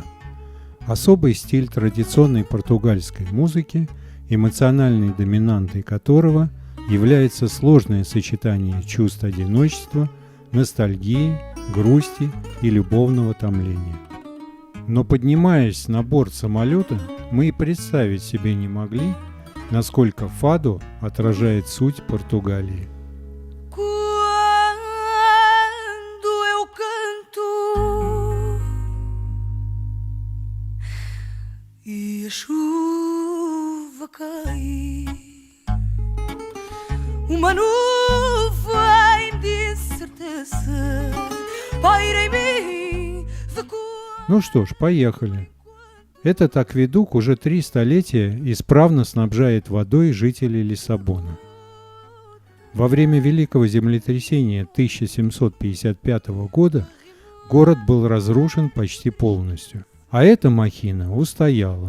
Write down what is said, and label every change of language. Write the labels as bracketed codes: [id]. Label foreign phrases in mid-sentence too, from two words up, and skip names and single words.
[ru] Особый стиль традиционной португальской музыки, эмоциональной доминантой которого является сложное сочетание чувств одиночества, ностальгии, грусти и любовного томления. Но поднимаясь на борт самолета, мы и представить себе не могли, насколько фаду отражает суть Португалии. [pt] Uma nuvem de incerteza paira em mim. [ru] Ну что ж, поехали. Этот акведук уже 3 столетия исправно снабжает водой жителей Лиссабона. Во время Великого землетрясения 1755 года город был разрушен почти полностью, а эта махина устояла.